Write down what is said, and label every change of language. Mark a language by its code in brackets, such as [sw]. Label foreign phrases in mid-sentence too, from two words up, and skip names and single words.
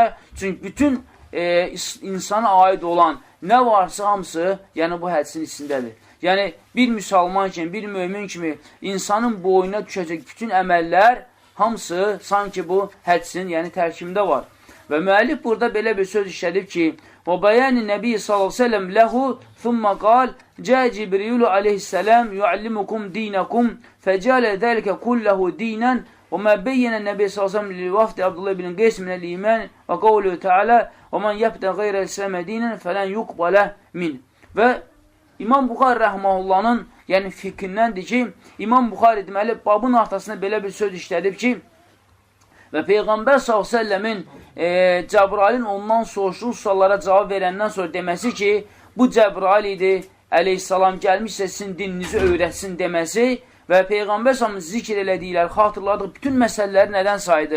[az] Çünki bütün insana aid olan nə varsa hamısı bu hədisin içindədir. Yəni bir müsəlman kimi, bir mömin kimi insanın boynuna düşəcək bütün əməllər hamısı sanki bu hədisin tərkibində var. Və müəllif burada belə bir söz işlədib ki, [ar] وَبَيَانِ النَّبِيِّ صَلَّى اللّٰهُ سَلَّمْ لَهُ ثُمَّ قَالْ جَاءَ جِبْرِيلُ عَلَيْهِ السَّلَامُ يُعَلِّمُكُمْ دِينَكُمْ فَجَعَلَ ذَلِكَ كُلَّهُ دِينًا وَمَا بَيَّنَ النَّبِيُّ صَلَّى اللّٰهُ سَلَّمْ لِلْوَفْدِ عَبْدُ اللّٰهِ بِنْ قَيْسٍ مِنَ الْإِيمَانِ وَقَوْلُهُ تَعَالَى وَمَنْ يَبْتَغِ غَيْرَ الْإِسْلَامِ دِينًا فَلَنْ يُقْبَلَ مِنْهُ. [az] Və İmam Buxari rəhməhullahın fiqhindəndir ki, İmam Buxari deməli babın ortasında belə bir söz işlədib ki, və Peyğəmbər s.ə.v-in Cəbrailin ondan soruşduğu suallara cavab verəndən sonra deməsi ki, bu Cəbrail idi, əleyhissalam gəlmişsə sizin dininizi öyrətsin deməsi və Peyğəmbər s.ə.v-in zikr elədikləri, xatırladığı bütün məsələləri nədən saydı?